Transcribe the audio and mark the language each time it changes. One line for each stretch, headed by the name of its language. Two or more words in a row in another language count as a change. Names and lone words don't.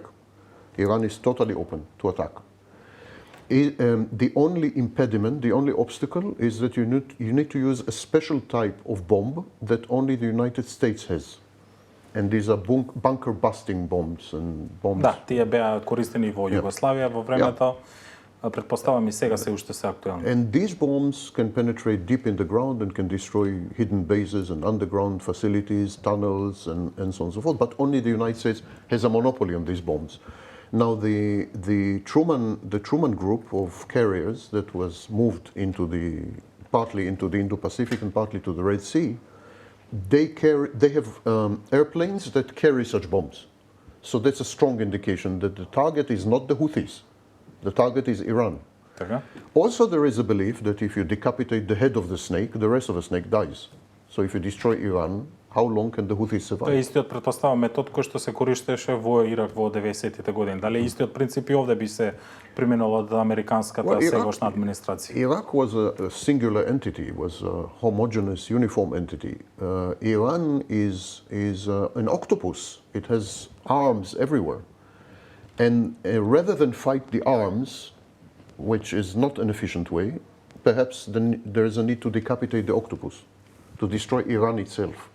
English: Iran is totally open to attack. The only impediment, the only obstacle is that you need to use a special type of bomb that only the United States has. And these are bunker busting bombs and bombs.
Macedonian: Да, тие беа користени во Југославија во времето. Предпоставам и сега се уште се актуелни.
English: And these bombs can penetrate deep in the ground and can destroy hidden bases and underground facilities, tunnels, and so on and so forth. But only the United States has a monopoly on these bombs. Now, the Truman group of carriers that was moved partly into the Indo-Pacific and partly to the Red Sea, they have airplanes that carry such bombs. So that's a strong indication that the target is not the Houthis. The target is Iran.
Macedonian: Така.
English: Also, there is a belief that if you decapitate the head of the snake, the rest of the snake dies. So if you destroy Iran, how long can the Houthis survive?
Macedonian: Тоа е истиот, претпоставам, метод кој што се користеше во Ирак во 90-тите години. Дали истиот принцип и овде би се применил од американската сегашна администрација?
English: Iraq was a singular entity, was a homogeneous, uniform entity. Iran is an octopus. It has arms everywhere. And rather than fight the arms, which is not an efficient way, perhaps then there is a need to decapitate the octopus, to destroy Iran itself.